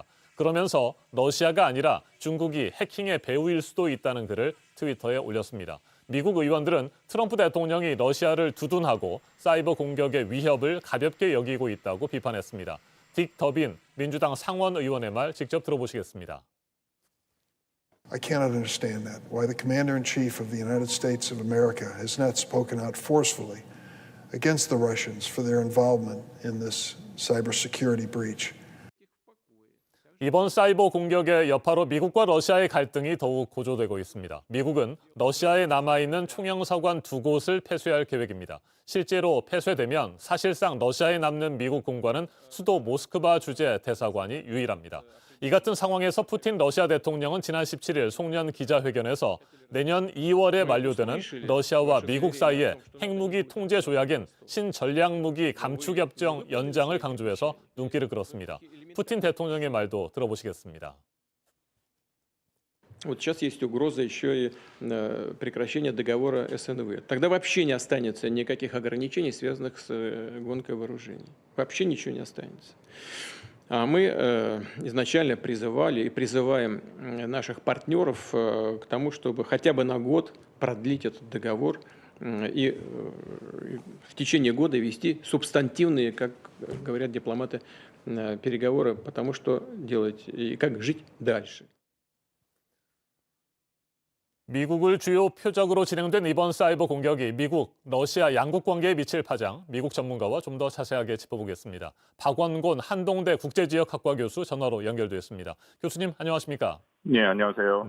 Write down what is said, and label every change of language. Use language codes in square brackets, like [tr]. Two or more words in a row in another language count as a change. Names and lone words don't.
[ko] 그러면서 러시아가 아니라 중국이 해킹의 배후일 수도 있다는 글을 트위터에 올렸습니다. 미국 의원들은 트럼프 대통령이 러시아를 두둔하고 사이버 공격의 위협을 가볍게 여기고 있다고 비판했습니다. 딕 더빈 민주당 상원 의원의 말 직접 들어보시겠습니다. [en] I cannot understand that. Why the Commander-in-Chief of the United States of America has not spoken out forcefully against the Russians for their involvement in this cybersecurity breach. [ko] 이번 사이버 공격의 여파로 미국과 러시아의 갈등이 더욱 고조되고 있습니다. 미국은 러시아에 남아있는 총영사관 2곳을 폐쇄할 계획입니다. 실제로 폐쇄되면 사실상 러시아에 남는 미국 공관은 수도 모스크바 주재 대사관이 유일합니다. 이 같은 상황에서 푸틴 러시아 대통령은 지난 17일 송년 기자회견에서 내년 2월에 만료되는 러시아와 미국 사이의 핵무기 통제 조약인 신전략무기 감축협정 연장을 강조해서 눈길을 끌었습니다. 푸틴 대통령의 말도 들어보시겠습니다. [ru] Вот сейчас есть угроза еще и прекращения договора СНВ. Тогда вообще не останется никаких ограничений, связанных с гонкой вооружений. Вообще ничего не останется. А мы изначально призывали и призываем наших партнеров к тому, чтобы хотя бы на год продлить этот договор и в течение года вести субстантивные, как говорят дипломаты, переговоры, потому что делать и как жить дальше. [ko] 미국을 주요 표적으로 진행된 이번 사이버 공격이 미국, 러시아 양국 관계에 미칠 파장, 미국 전문가와 좀 더 자세하게 짚어보겠습니다. 박원곤 한동대 국제지역학과 교수 전화로 연결됐습니다. 교수님 안녕하십니까? 네, 안녕하세요.